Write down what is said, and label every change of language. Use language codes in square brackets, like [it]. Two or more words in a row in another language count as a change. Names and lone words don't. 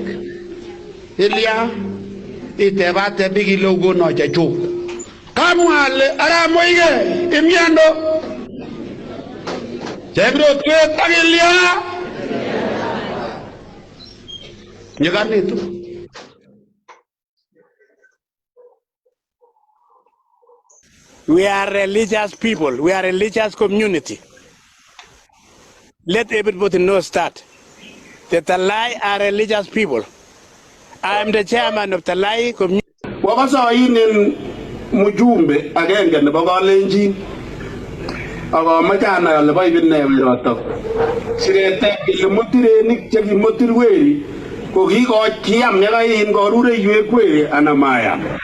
[kln] Ilia. Itebate bigi logo no chechu. Kamwale ara moige imiando. Chegro tue tagilia. Nyegane tu. [en] We are religious people. We are a religious community. Let everybody know that. The Talai are religious people. I am the chairman of Talai community. [kln] Wakasa inin mujumbe agenge nebo Kalenjin. Ako machana yale ba ibin ne yotok. Sirete ile mutirenik che kimutir weri ko kiam yakain korure yue kweri anamaya.